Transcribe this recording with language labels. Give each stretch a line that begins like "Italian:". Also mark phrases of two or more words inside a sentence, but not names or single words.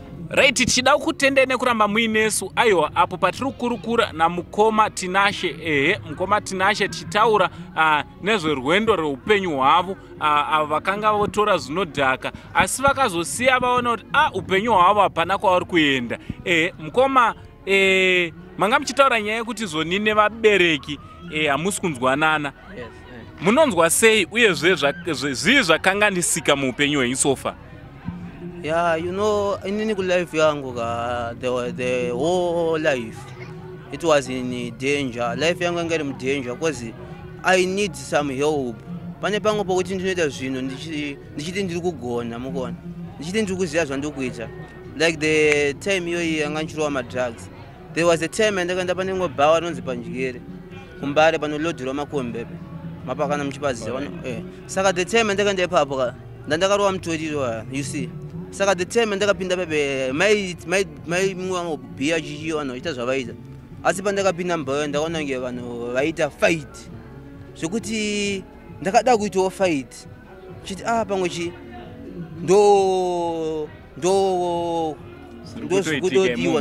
Shona: Right, tichida kutendai nekuramba muinesu. Aiwa, apo patiri kukurukura namukoma Tinashe, ehe, mukoma Tinashe tichitaura, ah, nezverwendo rweupenyu hwavo, ah, avo vakanga votora zvinodhaka, asi vakazosiya vaona kuti, ah, upenyu hwavo hapana kwauri kuenda. Ehe, mukoma, eh, manga muchitaura nyaya yekuti zoni nevabereki, eh, hamusi kunzwanana.
English: Yes, eh.
Shona: Munonzwa sei, uyezve zvak-, zve-, zvii zvakanganisika muupenyu hwenyu
English: so far? Yeah, you know,
Shona: inini kulife yangu ka,
English: the, the whole life, it was in danger.
Shona: Life yangu yanga iri mudanger,
English: 'cause I need some help.
Shona: Pane pangu pokuti ndinoita zvinhu ndichi-, ndichiti ndiri kugona, mukona. Ndichiti ndiri kuziva zvandiri kuita.
English: Like the time
Shona: iyoyi yanga ndichirova madrugs.
English: There was a time
Shona: yandakaenda pane imwe bhawa anonzi Panjikere, kuMbare panolodherwa makombe, mapakana muchipaziva, Alright. eh. Saka
English: the time
Shona: yandakaenda ipapo ka, ndandakarova mutoriro,
English: ah, you see.
Shona: Saka
English: the time
Shona: yandakapinda pepe, mai, mai, mai mumwe wangu bhiya chichiyo vanhu vachiita zvavaita. Asi pandakapinda mubhawa ndakaona kunge vanhu vaita fight. Zvekuti ndakada kuitawo fight. Chiti, ah, pamwe chi, ndo, ndo, Zviri ndo kutoitika zviri kutodiwa, imomo.